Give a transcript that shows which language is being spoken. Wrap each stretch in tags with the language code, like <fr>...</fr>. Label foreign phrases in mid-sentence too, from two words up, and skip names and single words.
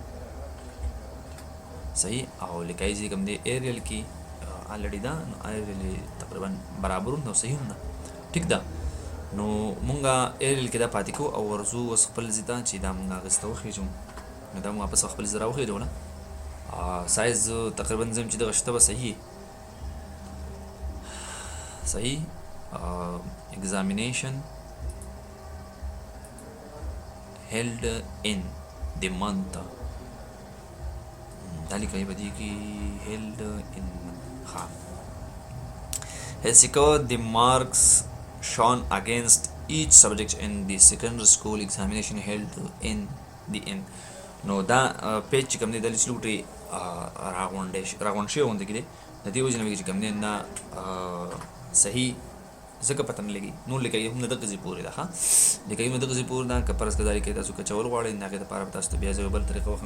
<ps>صحیح او لیکئ چې کوم دی ایریل کې الریډي ده نو ایریل تقریبا برابر هم ده او صحیح هم ده. ټیک ده نو مونږه ایریل کې دا پاتې کوو او ورځو اوس خپل ځای ته چې دا مونږ هغې ته وخېږو نو دا مونږ واپس خپل ځای راوخېږو نه سایز تقریبا زم چې دغه شته به صحیح</ps> <en>examination held in the month</en> <ps>دا لیکئ په دې کې</ps> <en>held in ها has secured the marks shown against each subject in the secondary school examination held in the end.</en> <ps>نو دا پیج چې کوم دی د لوټي راغونډ شوی غوندې کې دی د دې وجې نه چې کوم دی نه صحیح ځکه پته نه لګي نو لیکئ هم دغه ځای پورې ده ښه لیکئ هم دغه ځای پورې ده که فرض که دا لیکئ تاسو کچول غواړئ د هغې دپاره به تاسو ته بیا زه یو بل طریقه وښیم.</ps>